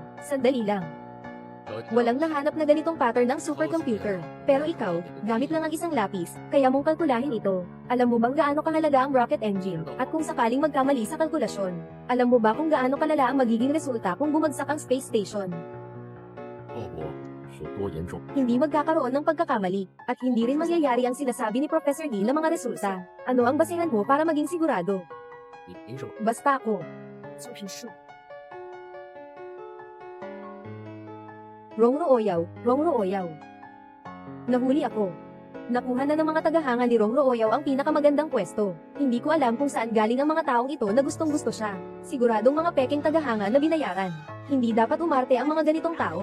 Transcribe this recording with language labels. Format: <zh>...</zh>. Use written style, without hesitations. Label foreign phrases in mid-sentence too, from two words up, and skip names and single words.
<tl>Sandali lang. Walang nahanap na ganitong pattern ng supercomputer. Pero ikaw, gamit lang ang isang lapis, kaya mong kalkulahin ito. Alam mo bang gaano kahalaga ang rocket engine, at kung sakaling magkamali sa kalkulasyon? Alam mo ba kung gaano kalala ang magiging resulta kung bumagsak ang space station?</tl> <zh>后果有多严重？</zh> <tl>Hindi magkakaroon ng pagkakamali, at hindi rin mangyayari ang sinasabi ni Professor Lee na mga resulta. Ano ang basehan mo para maging sigurado?</tl> <zh>你凭什么？</zh> <tl>Basta ako.</tl> <zh>就凭数。</zh> <tl>Rongro Oyaw. Nahuli ako. Nakuha na ng mga tagahanga ni Rongro Oyaw ang pinakamagandang pwesto. Hindi ko alam kung saan galing ang mga taong ito na gustong-gusto siya. Siguradong mga peking tagahanga na binayaran. Hindi dapat umarte ang mga ganitong tao.</tl>